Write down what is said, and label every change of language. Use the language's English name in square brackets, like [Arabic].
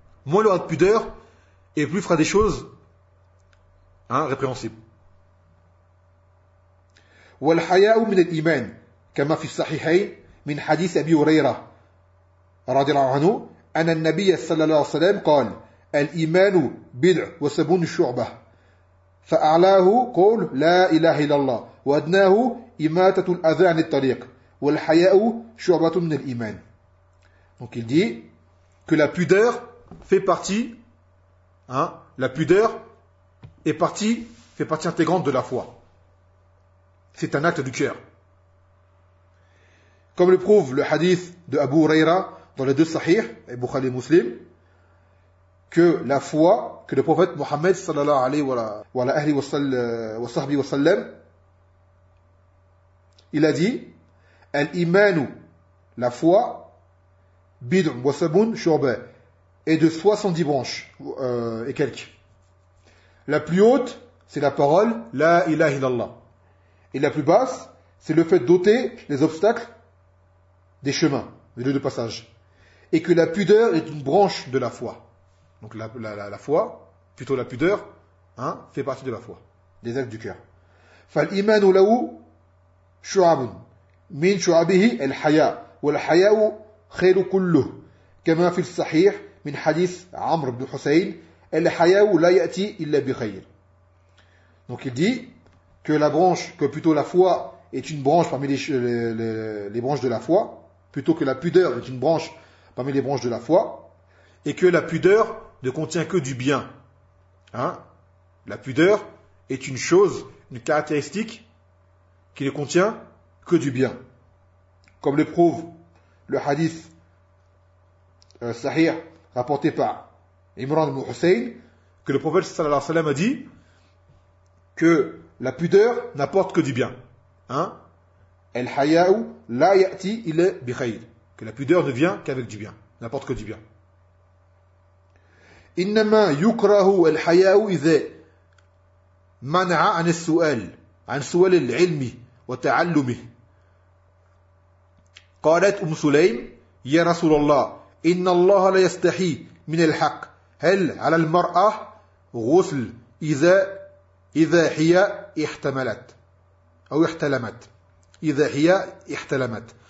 [French] Moins il aura de pudeur et plus il fera des choses, hein, répréhensibles. [Arabic] والحياء من الإيمان كما في الصحيحين من حديث أبي هريرة رضي الله عنه أن النبي صلى الله عليه وسلم قال الإيمان بدع وسبون الشعبة فأعلاه قول لا إله إلا الله وأدناه إماتة الأذى عن الطريق والحياء شعبة من الإيمان. [French] Donc il dit que la pudeur fait partie, hein, la pudeur est partie, fait partie intégrante de la foi. C'est un acte du cœur. Comme le prouve le hadith de Abu Huraira dans les deux Sahih, et Bukhari et Muslim, que la foi que le prophète Mohammed sallallahu alayhi wa la ahli wa sahbi wa sallam, il a dit Al-Imanu, la foi, [Arabic] bid'un wa sabun shurba, [French] est de 70 branches et quelques. La plus haute, c'est la parole La ilaha illallah. Et la plus basse, c'est le fait d'ôter les obstacles des chemins, des lieux de passage. Et que la pudeur est une branche de la foi. Donc la foi, plutôt la pudeur, hein, fait partie de la foi, des actes du cœur. [Arabic] فالإيمان له شعب من شعبه الحياء والحياء خير كله كما في الصحيح من حديث عمرو بن حسين الحياء لا يأتي إلا بخير. [French] Donc il dit que la branche, que plutôt la foi est une branche parmi les branches de la foi, plutôt que la pudeur est une branche parmi les branches de la foi, et que la pudeur ne contient que du bien. Hein? La pudeur est une chose, une caractéristique qui ne contient que du bien. Comme le prouve le hadith sahih rapporté par Imran ibn Hussein, que le prophète sallallahu alayhi wa sallam a dit que la pudeur n'apporte que du bien. [Arabic] Al-haya'u la ya'ti illa bi khayr. [French] Que la pudeur ne vient qu'avec du bien, n'importe que du bien. [Arabic] إنما يكره الحياء إذا منع عن السؤال عن سؤال العلم وتعلمه. قالت أم سليم يا رسول الله إن الله لا يستحي من الحق هل على المرأة غسل إذا هي احتملت أو احتلمت إذا هي احتلمت.